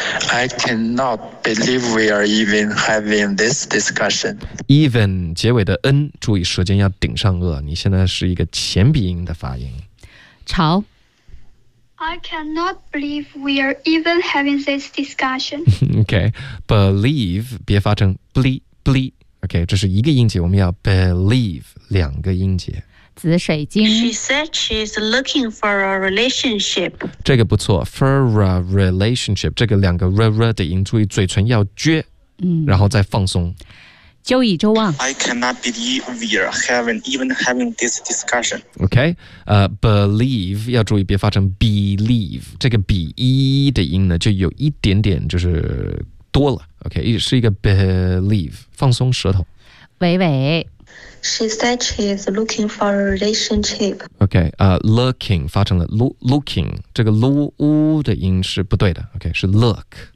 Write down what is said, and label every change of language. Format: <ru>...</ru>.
<en>I cannot believe we are even having this discussion.</en> <zh>Even 结尾的 n， 注意舌尖要顶上颚，你现在是一个前鼻音的发音。潮，</zh> <en>I cannot believe we are even having this discussion.</en> <zh>Okay, believe, 别发成 bleep. Okay, 这是一个音节，我们要 believe 两个音节。紫水晶。</zh> <en>She said she's looking for a relationship.</en> <zh>这个不错 ，</zh> <en>for a relationship.</en> <zh>这个两个 r 的音，注意嘴唇要撅，然后再放松。周以周望。</zh> <en>I cannot believe we are having this discussion.</en> <zh>Okay, believe 要注意别发成 believe. 这个 be 的音呢，就有一点点就是多了。 Okay, 是一个 believe. 放松舌头。伟伟。</zh> <en>She said she is looking for a relationship.</en> <zh>Okay, looking 发成了 looking， 这个 lu 乌的音是不对的。Okay， 是 look。</zh>